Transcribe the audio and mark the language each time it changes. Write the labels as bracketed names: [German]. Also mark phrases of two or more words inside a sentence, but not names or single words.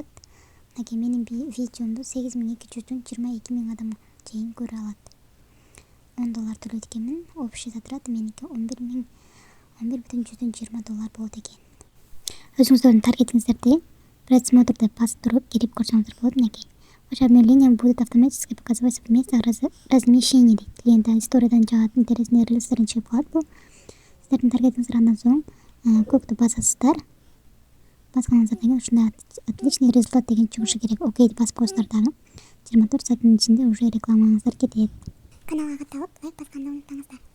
[Kyrgyz] Мынакей менин видеомду 8222 адам чейин көрө алат. $10 төлөйт экенмин. [Russian] Общий затраты [Kyrgyz] меники $11,120 болот экен. Өзүңүздөрдүн таргетиңиздерди просмотр деп басып туруп кирип көрсөңүздөр болот. [Russian] Мынакей ваше обновление будет автоматически показываться в местах размещения дейт. [Kyrgyz] Клиент историяден жагат, интересный рилстерин чыгып калат. Бул сиздердин таргетиңиздер. Андан соң көктү басасыздар. Басканыңыздардан кийин ушундай [Russian] отличный результат [Kyrgyz] деген чыгышы керек. Окейди басып коесуздар дагы. 24 сааттын ичинде уже рекламаңыздар кетет. Каналга катталып лайк басканды унутпаңыздар.